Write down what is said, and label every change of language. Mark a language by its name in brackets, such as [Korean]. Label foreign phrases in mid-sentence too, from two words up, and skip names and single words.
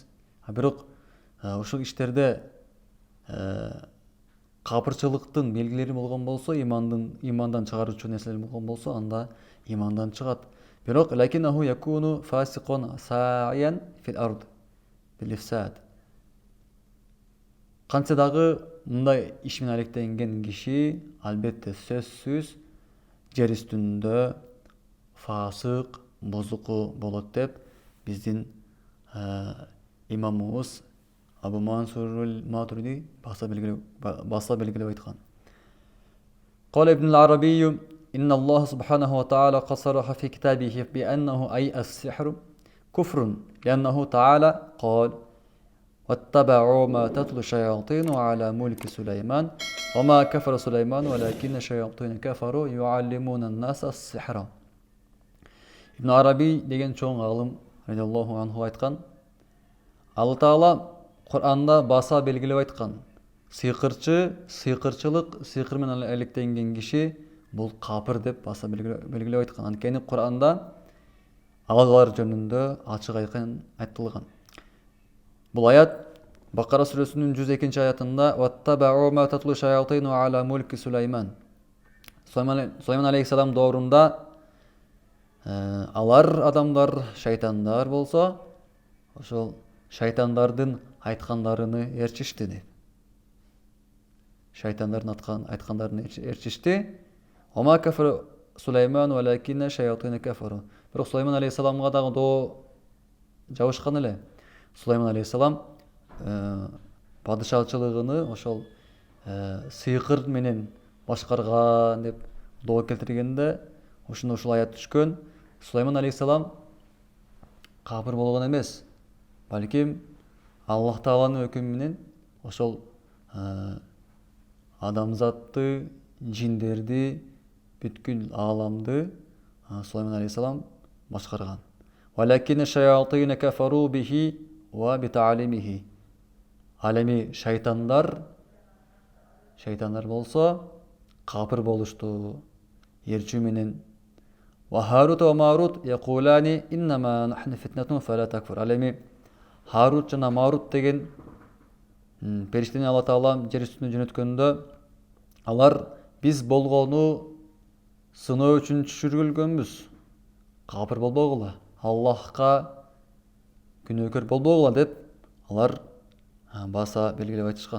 [Kyrgyz] Бирок ушул иштерде капырчылыктын белгилери болгон болсо, имандан чыгаруучу нерселер болгон болсо, анда имандан чыгат. [Arabic] Бирок لكنه يكون فاسقا ساعيا في الأرض بالإفساد. [Kyrgyz] Кантсе дагы мындай иш менен алектенген киши албетте сөзсүз жер үстүндө фасык, бузуку болот деп биздин имамыбыз Абу Мансурул Матуриди баса белгилеп айткан. [Arabic] قال ابن العربي إن الله سبحانه وتعالى قد صرح في كتابه بأنه أي السحر كفر لأنه تعالى قال واتبعوا ما تتلو الشياطين على ملك سليمان وما كفر سليمان ولكن الشياطين كفروا يعلمون الناس السحر. [Kyrgyz] Ibn Arabi деген чоң алым [Arabic] رضي الله عنه [Kyrgyz] айткан, Алла Таала Кур'анда баса белгилеп айткан, сыйкырчылык, сыйкыр менен алектенген киши бул капыр деп баса белгилеп айткан. Анткени Кур'анда алар жөнүндө ачык айкын айтылган. Бул аят Бакара сүрөсүнүн 102 аятында [Arabic] «واتبعوا ما تتلو الشياطين على ملك سليمان». [Kyrgyz] Сулейман алейхиссалам доорунда алар адамдар, шайтандар болсо, ошол шайтандардын айткандарыны ээрчишти дейт. Шайтандардын айткандарын ээрчишти. [Arabic] وما كفر سليمان ولكن الشياطين كفروا. [Kyrgyz] Бирок Сулейман алейхиссаламга дагы доо жабышкан эле. Сулейман алейхиссалам падышачылыгыны ошол сыйкыр менен башкарган деп доо келтиргенде ушул аят түшкөн. Сулейман алейхиссалам капыр болгон эмес, балким Аллах Тааланын өкүмү менен ошол адамзатты, жиндерди, бүткүл ааламды Сулейман алейхиссалам башкарган. [Arabic] ولكن الشياطين كفروا به وبتعليمه. [Kyrgyz] Алеми шайтандар болсо капыр болушту эрчүү менен. [Arabic] وهاروت وماروت يقولان إنما نحن فتنة فلا تكفر. [Kyrgyz] Алеми Харут жана Марут деген периштени Алла Таала жер үстүнө жөнөткөндө, алар биз болгону сыноо үчүн түшүрүлгөнбүз. Капыр болбогула, Аллахка күнөөкөр болбогула деп алар баса белгилеп айтышкан.